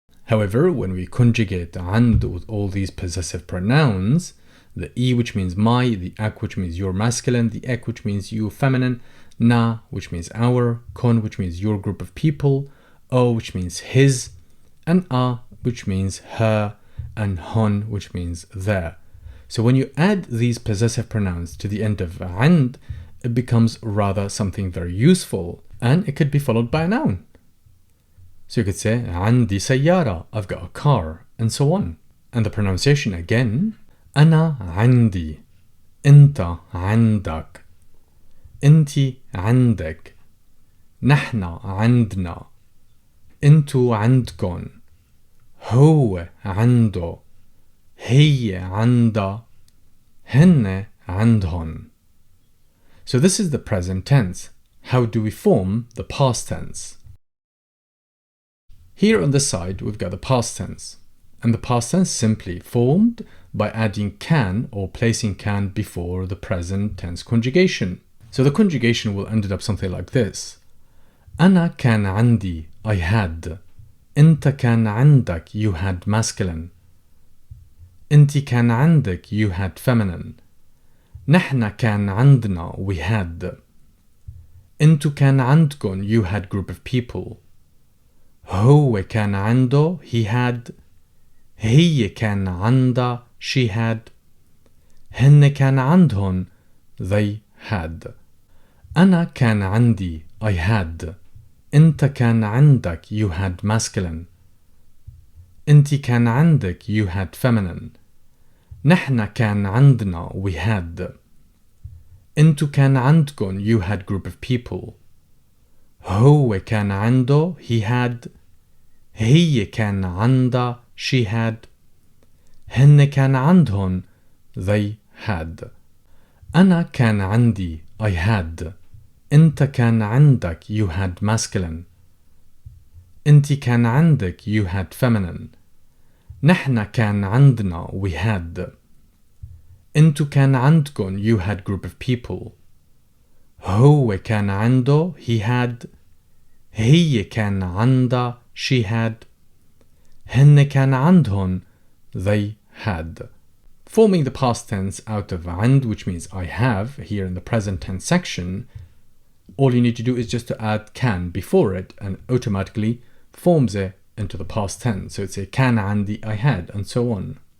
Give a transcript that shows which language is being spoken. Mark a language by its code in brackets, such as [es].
[en] However, when we conjugate عند with all these possessive pronouns, the E, which means my, the ak, which means your masculine, the ek, which means you feminine, na, which means our, kon, which means your group of people, o, which means his, and a, which means her, and hon, which means their. So when you add these possessive pronouns to the end of عند, it becomes rather something very useful, and it could be followed by a noun. So you could say [ar] عندي سيارة, [en] I've got a car, and so on. And the pronunciation again, [ar] أنا عندي, أنت عندك, أنتي عندك, نحن عندنا, أنتو عندكن, هو عنده, هي عندها, هن عندهن. [en] So this is the present tense. How do we form the past tense? Here on this side we've got the past tense, and the past tense simply formed by adding can or placing can before the present tense conjugation. So the conjugation will end up something like this. [ar] أنا كان عندي, [en] I had. [ar] أنت كان عندك, [en] you had masculine. [ar] أنتي كان عندك, [en] you had feminine. [ar] نحن كان عندنا, [en] we had. [ar] أنتو كان عندكن, [en] you had group of people. [ar] هو كان عنده, [en] he had. [ar] هي كان عندها, [en] she had. [ar] هن كان عندهن, [en] they had. [ar] أنا كان عندي [en] I had. [ar] أنت كان عندك [en] you had masculine. [ar] أنتي كان عندك [en] you had feminine. [ar] نحنا كان عندنا [en] we had. [ar] أنتو كان عندكن [en] you had group of people. [ar] هو كان عنده [en] he had. [ar] هي كان عندها [en] she had. [ar] هن كان عندهن [en] they had. [ar] أنا كان عندي [en] I had. [ar] أنت كان عندك [en] you had masculine. [ar] أنتي كان عندك [en] you had feminine. [ar] نحنا كان عندنا [en] we had. [ar] أنتو كان عندكن [en] you had group of people. [ar] هو كان عنده [en] he had. [ar] هي كان عندها [en] she had. [ar] هن كان عندهن [en] they had. Forming the past tense out of and, which means I have, here in the present tense section, all you need to do is just to add can before it and automatically forms it into the past tense. So it's a [ar] كان عندي [en] I had, and so on.